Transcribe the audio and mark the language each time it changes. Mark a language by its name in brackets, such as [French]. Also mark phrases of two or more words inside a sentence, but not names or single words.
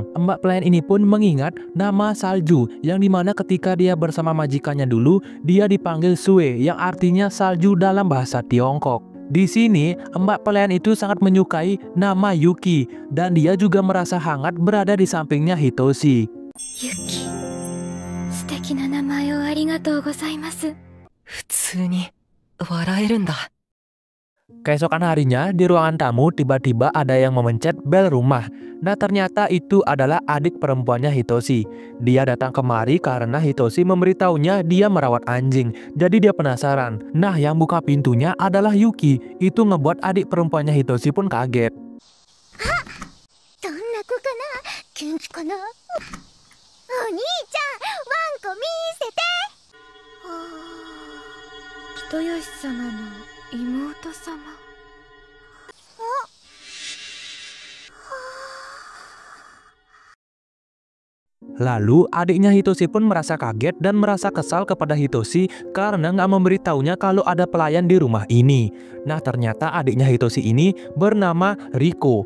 [Indonesian] Mbak pelayan ini pun mengingat nama salju, yang dimana ketika dia bersama majikannya dulu, dia dipanggil Sue, yang artinya salju dalam bahasa Tiongkok. Di sini, mbak pelayan itu sangat menyukai nama Yuki, dan dia juga merasa hangat berada di sampingnya Hitoshi. [Japanese] Yuki, 素敵な名前をありがとうございます。普通に笑えるんだ。 [Indonesian] Keesokan harinya, di ruangan tamu tiba-tiba ada yang memencet bel rumah. Nah, ternyata itu adalah adik perempuannya Hitoshi. Dia datang kemari karena Hitoshi memberitahunya dia merawat anjing. Jadi dia penasaran. Nah, yang buka pintunya adalah Yuki. Itu ngebuat adik perempuannya Hitoshi pun kaget. [Japanese] どんな子かな、元気かな。お兄ちゃん、ワンコ見せて。人吉様の妹様。 [Indonesian] Lalu adiknya Hitoshi pun merasa kaget dan merasa kesal kepada Hitoshi karena nggak memberitahunya kalau ada pelayan di rumah ini. Nah, ternyata adiknya Hitoshi ini bernama Riko.